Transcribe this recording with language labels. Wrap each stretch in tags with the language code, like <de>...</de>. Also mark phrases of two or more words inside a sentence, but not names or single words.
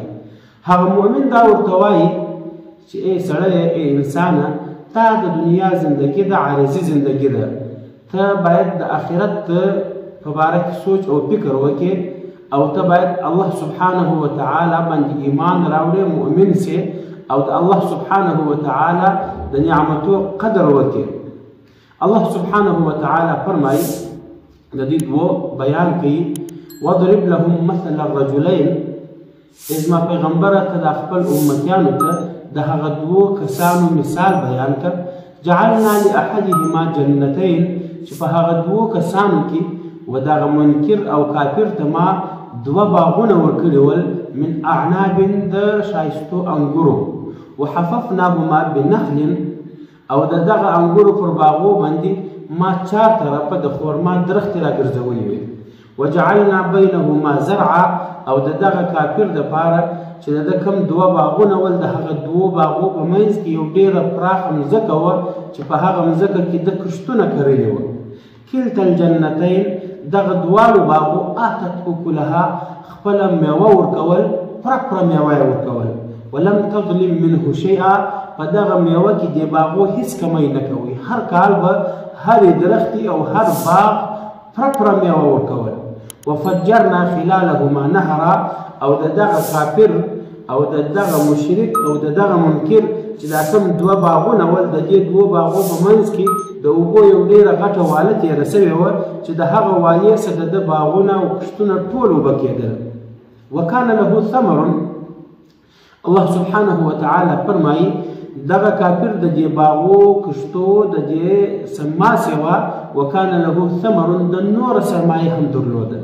<ps>هغه مؤمن دا ورته وایي چې ای سړی ای انسانه تا د دنیا زندگی د عارضي زندگی ده ته باید د آخرت په باره کې سوچ او فکر وکړې او ته باید</ps> <ar>الله سبحانه وتعالى</ar> <ps>باندې ایمان راوړې مؤمن سي او د</ps> <ar>الله سبحانه وتعالى</ar> <ps>د نعمتو قدر وکړې.</ps> <ar>الله سبحانه وتعالى</ar> <ps>فرمایي د دې دوه بیان کوي</ps> <ar>واضرب لهم مثل الرجلين</ar> <ps>ازما پیغمبره ته د خپل امتیانو ته د هغه دوه کسانو مثال بیان کړ.</ps> <ar>جعلنا لاحدهما جنتين</ar> <ps>چې په هغه دوه کسانو کې و دغه منکر او کافر ته ما دوه باغونه ورکړي ول</ps> <ar>من اعناب</ar> <ps>د شایستو انګورو</ps> <ar>وحففناهما بنخل</ar> <ps>او دغه انګورو پر باغو باندې ما چار طرفه د خورما درخت راګرځولي وي.</ps> <ar>وجعلنا بينهما زرعا</ar> <ps>او دغه کافر دپاره چې د کم دوه باغونه ول د هغه دوه باغو په منځ کې یو ډېره پراخه مځکه وه چې په هغه مځکه کې د کښتونه کرلي وه.</ps> <ar>کلتا الجنتین</ar> <ps>دغه دواړو باغو</ps> <ar>آتت اکلها</ar> <ps>خپله میوه ورکول پوره میوه یې ورکول</ps> <ar>ولم تظلم منه شیئا</ar> <ps>په دغه میوه کې دې باغو هیڅ کمی نه کوي. هر کال به هرې درختي او هر باغ پوره میوه ورکول.</ps> <ar>وفجرنا خلالهما نهرا</ar> <ps>او دغه کافر او دغه مشرک او دغه منکر چې دا کوم دوه باغونه ول د دې دوه باغو په منځ کې د اوبو یو ډېره غټه واله تېره سوې وه چې د هغه والې څخه د باغونه او کښتونه ټول اوبه کېدل.</ps> <ar>وکانه له ثمر الله سبحانه وتعالى</ar> <ps>فرمایي دغه کافر د دې باغو کښتو د دې سماسې وه</ps> <ar>وکانه له ثمر</ar> <ps>د نوره سرمایه هم درلوده.</ps>